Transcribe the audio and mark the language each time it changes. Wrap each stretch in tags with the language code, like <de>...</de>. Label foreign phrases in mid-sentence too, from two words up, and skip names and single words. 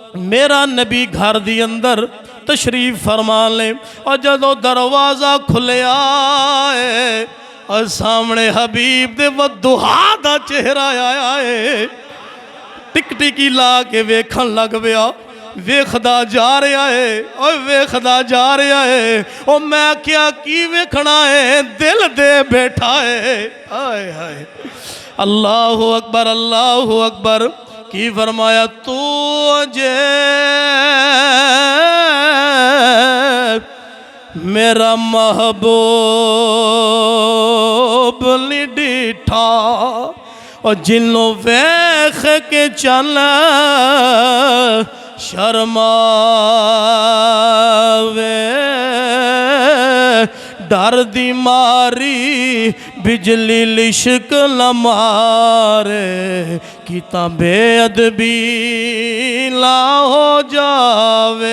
<pa>میرا نبی گھر دے اندر تشریف فرما لے تے جدوں دروازہ کھلیا اے تے سامنے حبیب دے والضحیٰ دا چہرہ آیا اے. ٹک ٹکی لا کے ویکھن لگ پیا، ویکھدا جا رہیا اے تے ویکھدا جا رہیا اے. تے میں کیہ کی ویکھنا اے، دل دے بیٹھا اے. ہائے ہائے,</pa> <ar>الله أكبر الله أكبر.</ar> <pa>کی فرمایا تو جے میرا محبوب نی ڈٹھا تے جنہوں ویکھ کے چن شرماوے، ڈر دی ماری بجلی لشک نہ مارے، کتے بے ادبی نہ ہو جاوے.</pa>